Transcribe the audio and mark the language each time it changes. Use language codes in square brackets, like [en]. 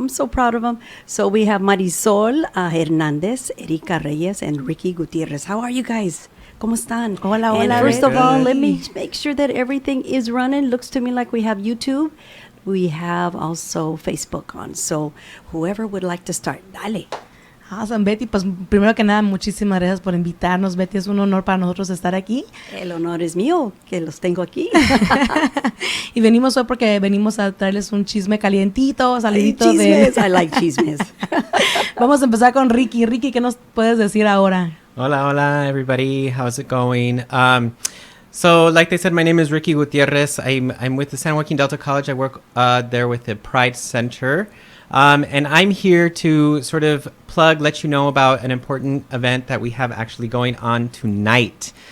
[en] I'm so proud of them. So we have Marisol Hernandez, Erika Reyes, and Ricky Gutierrez. How are you guys? [es] ¿Cómo están? Hola, hola. [en] And first of Good. all, let me make sure that everything is running. Looks to me like we have YouTube. We have also Facebook on. So whoever would like to start, dale. Awesome, Betty. [es] Pues primero que nada, muchísimas gracias por invitarnos, Betty. Es un honor para nosotros estar aquí. El honor es mío, que los tengo aquí. Y venimos hoy porque venimos a traerles un chisme calientito, salidito [en] Chismes. I like chismes. [es] Vamos a empezar con Ricky. Ricky, ¿qué nos puedes decir ahora? Hola, hola, [en] everybody. How's it going? So, like they said, my name is Ricky Gutierrez. I'm with the San Joaquin Delta College. I work there with the Pride Center. And I'm here to sort of let you know about an important event that we have actually going on tonight.